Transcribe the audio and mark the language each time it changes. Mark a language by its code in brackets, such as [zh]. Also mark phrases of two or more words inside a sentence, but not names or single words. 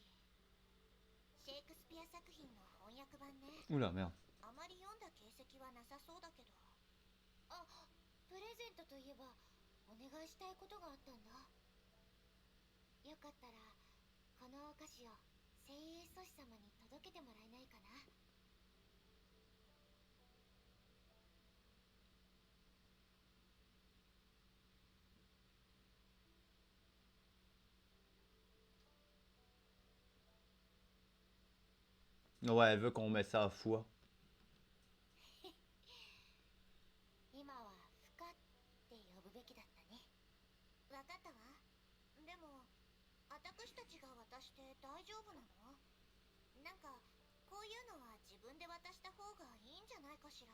[ja] シェイクスピア作品の翻訳版ね。 [fr] Oula, merde. [ja] あまり読んだ形跡はなさそうだけど。あ、プレゼントといえばお願いしたいことがあったんだ。よかったらこのお菓子を精鋭阻止様に届けてもらえないかな。 [fr] Ouais, elle veut qu'on mette ça à foie. [ja] 今はフカって呼ぶべきだったね。わかったわ。でも私たちが渡して大丈夫なの？なんかこういうのは自分で渡した方がいいんじゃないかしら。